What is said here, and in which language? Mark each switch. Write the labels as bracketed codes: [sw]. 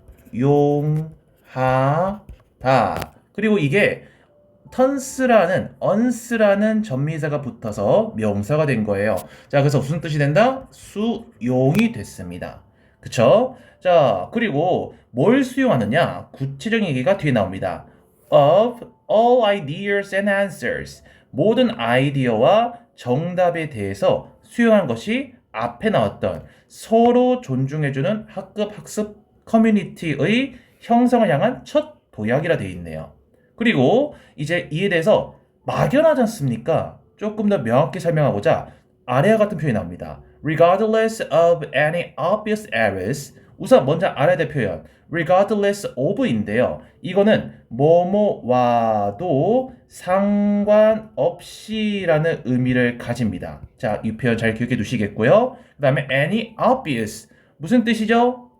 [ko] 수용하다. 그리고 이게 once라는 전미사가 붙어서 명사가 된 거예요. 자, 그래서 무슨 뜻이 된다? 수용이 됐습니다. 그쵸? 자, 그리고 뭘 수용하느냐? 구체적인 얘기가 뒤에 나옵니다. [en] Of all ideas and answers. [ko] 모든 아이디어와 정답에 대해서 수용한 것이 앞에 나왔던 서로 존중해주는 학급 학습 커뮤니티의 형성을 향한 첫 도약이라 되어 있네요. 그리고 이제 이에 대해서 막연하지 않습니까? 조금 더 명확히 설명하고자 아래와 같은 표현이 나옵니다. [en] Regardless of any obvious errors. [ko] 우선 먼저 알아야 될 표현 [en] regardless of [ko] 인데요. 이거는 뭐뭐와도 상관없이라는 의미를 가집니다. 자, 이 표현 잘 기억해 두시겠고요. 그 다음에 [en] any obvious [ko] 무슨 뜻이죠?